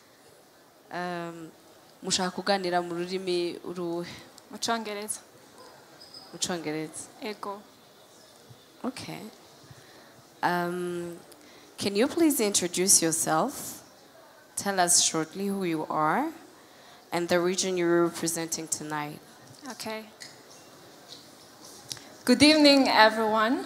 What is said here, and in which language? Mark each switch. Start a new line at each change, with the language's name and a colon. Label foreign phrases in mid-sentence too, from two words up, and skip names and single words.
Rundi: Mushaka kuganira mu rurimi uruhe? Mu Congereza. Mu Congereza. Ego.
English: Okay. Can you please introduce yourself? Tell us shortly who you are and the region you're representing tonight. Okay. Good evening, everyone.